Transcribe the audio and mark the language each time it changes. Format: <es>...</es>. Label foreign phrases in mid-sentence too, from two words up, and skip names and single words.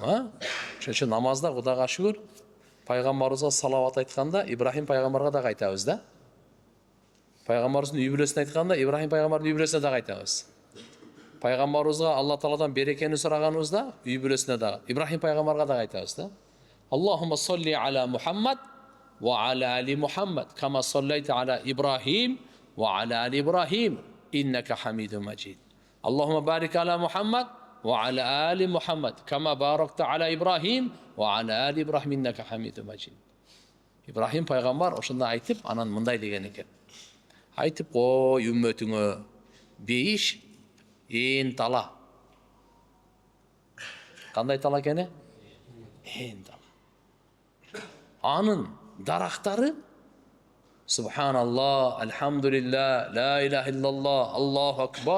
<ky>Ошон үчүн намазда Кудайга шүгүр, пайгамбарыбызга салават айтканда Ибрахим пайгамбарга да айтабыз да. Пайгамбарыбыздын үй бүлөсүнө айтканда Ибрахим пайгамбардын үй бүлөсүнө да айтабыз. Пайгамбарыбызга Алла Тааладан берекени сураганыбызда үй бүлөсүнө да Ибрахим пайгамбарга да айтабыз да.</ky> <ar>اللهم صل على محمد وعلى آل محمد كما صليت على إبراهيم وعلى آل إبراهيم إنك حميد مجيد. اللهم بارك على محمد وعلى آل محمد كما باركت على إبراهيم وعلى آل إبراهيم إنك حميد مجيد.</ar> <ky>Ибрахим пайгамбар ошондой айтып, анан мындай деген экен. Айтып кой үммөтүңө бейиш ээн тала. Кандай тала экен? Ээн тала. Анын дарактары</ky> <ar>سبحان الله، الحمد لله، لا إله إلا الله، الله أكبر.</ar>